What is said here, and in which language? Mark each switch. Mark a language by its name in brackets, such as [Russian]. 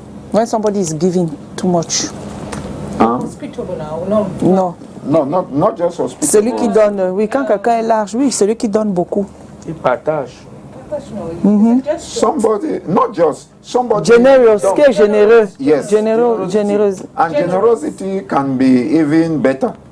[English] When somebody is giving too much. Hospitable now. No. [French] Non. [English] No, not just hospital. [French] Celui qui donne, oui, quand quelqu'un est large, oui, celui qui donne beaucoup. Il partage. [English] Just Somebody, not just somebody. Generous, don't- [French] qui est généreux. [English] Yes. [French] Généreux, généreuse. [English] And generosity can be even better.